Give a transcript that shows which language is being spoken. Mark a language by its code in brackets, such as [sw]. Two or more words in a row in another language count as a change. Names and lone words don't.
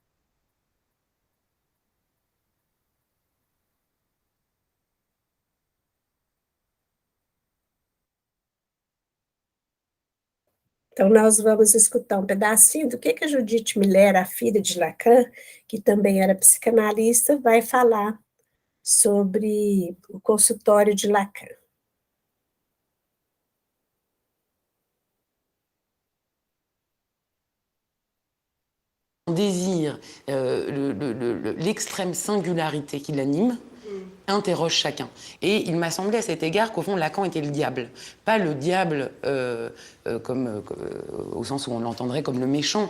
[pt] Então, nós vamos escutar um pedacinho do que a Judith Miller, a filha de Lacan, que também era psicanalista, vai falar sobre o consultório de Lacan. [fr] On désire l'extrême singularité qui l'anime, interroge chacun. Et il m'a semblé à cet égard qu'au fond, Lacan était le diable. Pas le diable au sens où on l'entendrait comme le méchant.